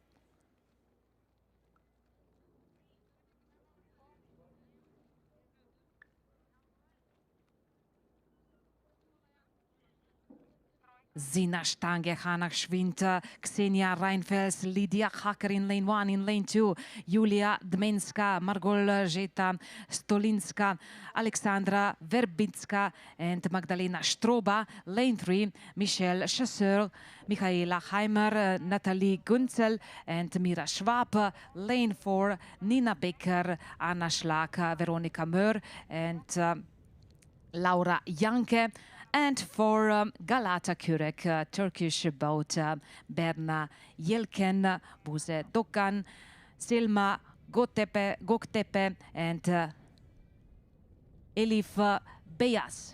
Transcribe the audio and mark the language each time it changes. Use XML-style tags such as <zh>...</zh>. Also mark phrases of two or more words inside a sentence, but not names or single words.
<en>Zina Stange, Hannah Schwind, Ksenia Reinfels, Lydia Hacker in lane 1, in lane 2, Julia Dmenska, Margoljeta Stolinska, Alexandra Verbitska and Magdalena Stroba. Lane 3, Michelle Chasseur, Michaela Heimer, Natalie Gunzel and Mira Schwab. Lane 4, Nina Becker, Anna Schlag, Veronika Möhr and Laura Janke. And for Galata Kürek, Turkish boat, Berna Yelken, Buse Dokan, Selma Goktepe and Elif Beyaz.</en>